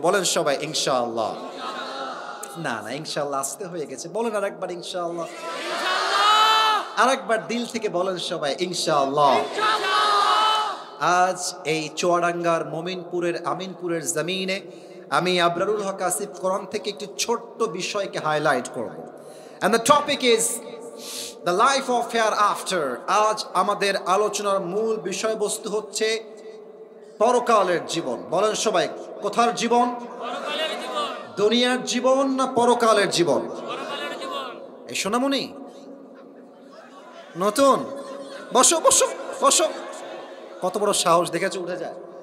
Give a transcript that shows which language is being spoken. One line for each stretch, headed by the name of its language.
Bangla: বলেন সবাই ইনশাআল্লাহ। না না, ইনশাআল্লাহ আসতে হয়ে গেছে, বলেন আরেকবার ইনশাআল্লাহ। আরেকবার দিল থেকে বলেন সবাই ইনশাআল্লাহ। আজ এই চুয়াডাঙ্গার মমিনপুরের আমিনপুরের জমিনে আমি আবরারুল হক আসিফ কোরআন থেকে একটি ছোট্ট বিষয়কে হাইলাইট করব।
English: And the topic is the life of hereafter.
Bangla: আজ আমাদের আলোচনার মূল বিষয়বস্তু হচ্ছে পরকালের জীবন। বলেন সবাই, কোথার জীবন? পরকালের জীবন। দুনিয়ার জীবন না পরকালের জীবন? পরকালের জীবন। এই সোনামণি নতুন, বসো বসো বসো, কত বড় সাহস দেখেছো, উঠে যায়।